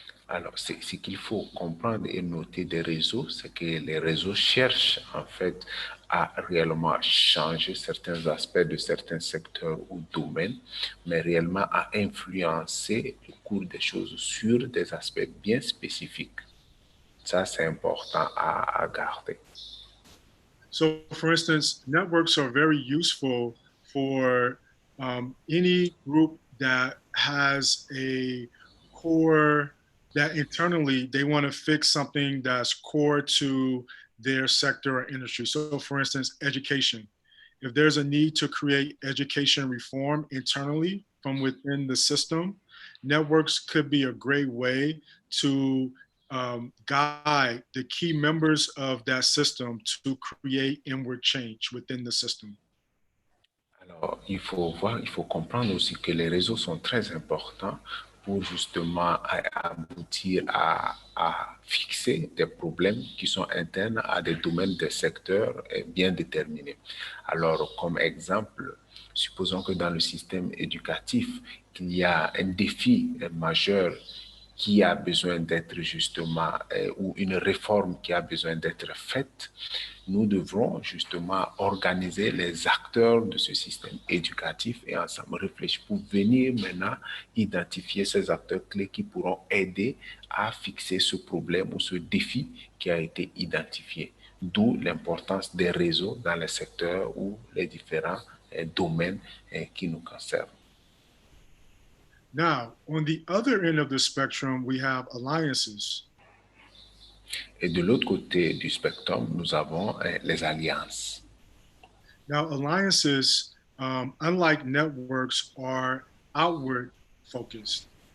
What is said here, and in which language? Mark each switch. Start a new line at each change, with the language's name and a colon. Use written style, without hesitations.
French: Alors, ce qu'il faut comprendre et noter des réseaux, c'est que les réseaux cherchent en fait à réellement changer certains aspects de certains secteurs ou domaines, mais réellement à influencer le cours des choses sur des aspects bien spécifiques. Ça, c'est important à garder.
English: So, for instance, networks are very useful for any group that has a core that internally they want to fix something that's core to their sector or industry. So, for instance, education. If there's a need to create education reform internally from within the system, networks could be a great way to guide the key members of that system to create inward change within the system.
French: Alors, il faut comprendre aussi que les réseaux sont très importants pour justement aboutir à fixer des problèmes qui sont internes à des domaines, des secteurs bien déterminés. Alors, comme exemple, supposons que dans le système éducatif, il y a un défi majeur qui a besoin d'être justement, ou une réforme qui a besoin d'être faite, nous devrons justement organiser les acteurs de ce système éducatif et ensemble réfléchir pour venir maintenant identifier ces acteurs clés qui pourront aider à fixer ce problème ou ce défi qui a été identifié. D'où l'importance des réseaux dans les secteurs ou les différents domaines qui nous concernent.
English: Now, on the other end of the spectrum, we have alliances.
French: Et de l'autre côté du spectre, nous avons les alliances.
English: Now, alliances, unlike networks, are outward focused.